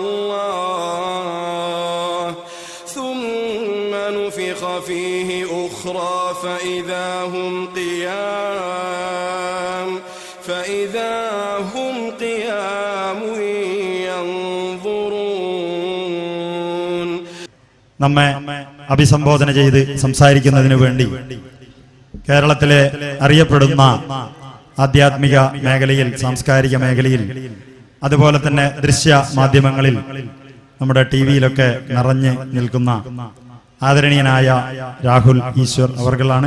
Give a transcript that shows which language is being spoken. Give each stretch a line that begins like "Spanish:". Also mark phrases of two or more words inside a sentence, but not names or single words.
Arabic: الله ثم نفخ فيه أخرى فإذا هم قيام ينظرون.
Malayalam: നമ്മെ അഭിസംബോധന ചെയ്ത് സംസാരിക്കുന്നതിനു വേണ്ടി കേരളത്തിലെ അറിയപ്പെടുന്ന ആധ്യാത്മിക മേഖലയിൽ, സാംസ്കാരിക മേഖലയിൽ, അതുപോലെ തന്നെ ദൃശ്യ മാധ്യമങ്ങളിൽ, നമ്മുടെ ടിവിയിലൊക്കെ നിറഞ്ഞു നിൽക്കുന്ന ആദരണീയനായ രാഹുൽ ഈശ്വർ അവർകളാണ്.